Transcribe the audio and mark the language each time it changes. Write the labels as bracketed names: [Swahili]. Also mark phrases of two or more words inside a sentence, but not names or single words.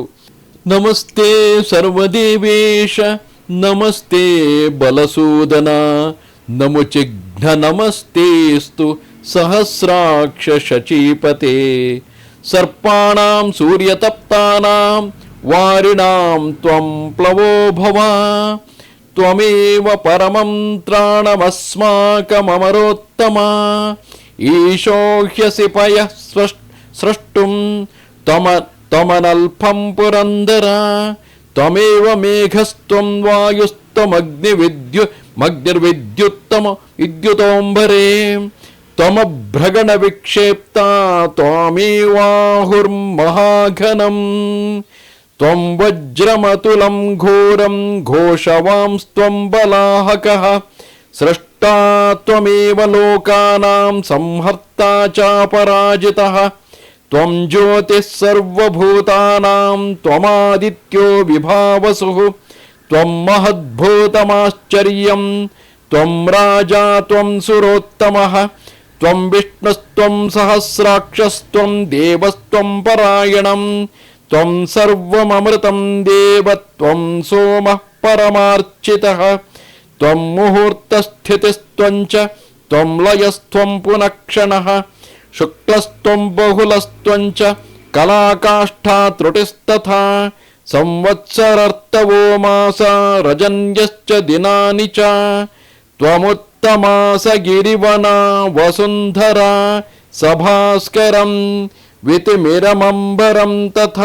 [Sanskrit] ನಮಸ್ತೆ ಸರ್ವದೇವೇಶ, ನಮಸ್ತೆ ಬಲಸೂದನ, ನಮುಚಿಘ್ನ ನಮಸ್ತೇಸ್ತು ಸಹಸ್ರಾಕ್ಷ ಶಚೀಪತೆ. ಸರ್ಪಾಣಾಂ ಸೂರ್ಯತಪ್ತಾನಾಂ ವಾರಿಣಾಂ ತ್ವಂ ಪ್ಲವೋ ಭವ. ತ್ವಮೇವ ಪರಮಂ ತ್ರಾಣಮಸ್ಮಾಕಮರೋತ್ತಮ. ಈಶೋ ಹ್ಯಸಿ ಪಯಃ ಸ್ರಷ್ಟುಂ ತ್ವಮನಲ್ಪಂ ಪುರಂದರ. ತ್ವಮೇವ ಮೇಘಸ್ತ್ವಂ ವಾಯುಸ್ತ್ವಮಗ್ನಿರ್ವಿದ್ಯುತ್ತಮ ವಿದ್ಯುತೋಂಬರೇ. ತ್ವಮಭ್ರಗಣ ವಿಕ್ಷೇಪ್ತಾ ತ್ವಮೇವಾಹುರ್ಮಹಾಘನಂ. ತ್ವಂ ವಜ್ರಮತುಲಂ ಘೋರಂ ಘೋಷವಾಂಸ್ತ್ವಂ ಬಲಾಹಕಃ. ಸೃಷ್ಟಾ ತ್ವಮೇವ ಲೋಕಾನಾಂ ಸಂಹರ್ತಾ ಚಾಪರಾಜಿತಃ. ತ್ವಂ ಜ್ಯೋತಿಃ ಸರ್ವಭೂತಾನಾಂ ತ್ವಮಾದಿತ್ಯೋ ವಿಭಾವಸುಃ. ತ್ವಂ ಮಹದ್ಭೂತಮಾಶ್ಚರ್ಯಂ ತ್ವಂ ರಾಜಾ ತ್ವಂ ಸುರೋತ್ತಮಃ. ತ್ವಂ ವಿಷ್ಣುಸ್ತ್ವಂ ಸಹಸ್ರಾಕ್ಷಸ್ತ್ವಂ ದೇವಸ್ತ್ವಂ ಪರಾಯಣಂ. ತ್ವಂ ಸರ್ವಮೃತಂ ದೇವ ತ್ವಂ ಸೋಮಃ ಪರಮಾರ್ಚಿತಃ. ತ್ವಂ ಮುಹೂರ್ತಸ್ಥಿತಿಸ್ತ್ವಂಚ ತ್ವಂ ಲಯಸ್ತ್ವಂ ಪುನಃಕ್ಷಣಃ. ಶುಕ್ಲಸ್ತ್ವಂ ಬಹುಲಸ್ತ್ವಂಚ ಕಲಾಕಾಷ್ಠಾ ತ್ರುಟಿಸ್ತಥಾ. ಸಂವತ್ಸರಾರ್ತವೋ ಮಾಸ ರಜನ್ಯಶ್ಚ ದಿನಾನಿ ಚ. ತ್ವಮುತ್ತಮಾಸ ಗಿರಿವನ ವಸುಂಧರಾ ಸಭಾಸ್ಕರಂ ವಿತಿಮಿರಮಂಬರಂ ತಥಾ.